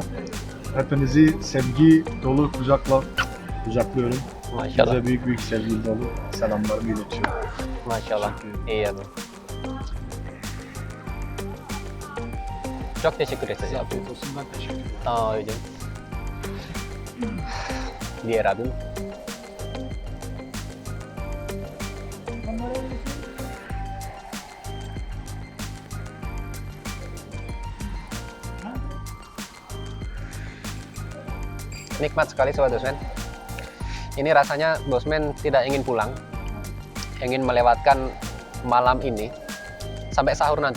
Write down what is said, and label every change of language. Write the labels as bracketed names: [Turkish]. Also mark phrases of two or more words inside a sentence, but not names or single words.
[Turkish] Hepinizi sevgi dolu kucaklıyorum. Maşallah. Size büyük büyük sevgi dolu selamlarımı iletiyorum. Maşallah. Teşekkür ederim. İyi abi. Çok teşekkür ederiz abi. Afiyet olsun, ben teşekkür ederim. Tamam abicim. Diğer abim. [Indonesian] Nikmat sekali Sobat Bosman. Ini rasanya Bosman tidak ingin pulang, ingin melewatkan malam ini sampai sahur nanti.